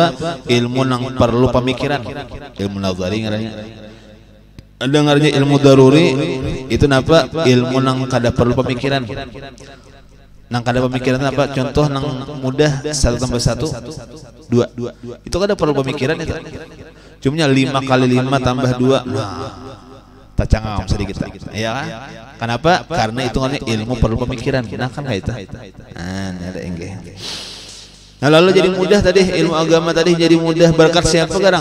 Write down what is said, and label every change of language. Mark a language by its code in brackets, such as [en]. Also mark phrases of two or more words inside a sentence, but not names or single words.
[bjn] Ilmu yang perlu pemikiran. Ilmu nazari ngarannya. Ada ngarannya ilmu daruri itu apa? Ilmu yang kada perlu pemikiran. Nang kada pemikiran apa? Contoh nang mudah 1 tambah 1 2. Itu kada perlu pemikiran itu. Cumanya 5 kali 5 tambah 2. Nah, tacangam sedikit ya kan? Kenapa? Karena hitungannya ilmu perlu pemikiran. Nah kan kayak itu. Nah ada enggih. Nah lalu jadi mudah tadi ilmu agama tadi jadi mudah berkat siapa garang?